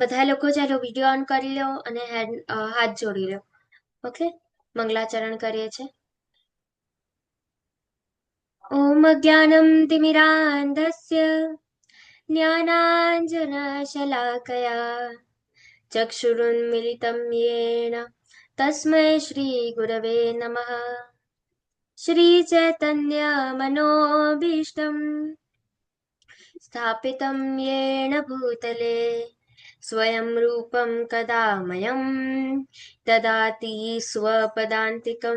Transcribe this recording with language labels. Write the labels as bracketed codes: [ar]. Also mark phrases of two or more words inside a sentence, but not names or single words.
[gu] બધા લોકો ચાલો વિડીયો ઓન કરી લો અને હાથ જોડી લો. ઓકે, મંગલાચરણ કરીએ છીએ. [sa] ઓમ જ્ઞાનમ તિમિરાંધસ્ય જ્ઞાનાંજનશલાકયા ચક્ષુરુન્મિલિतं येन तस्मै श्रीगुरवे नमः. श्रीचैतन्यमनोभीष्टं स्थापितं येन भूतले स्वयं रूपं कदा मह्यं ददाति स्वपदान्तिकं.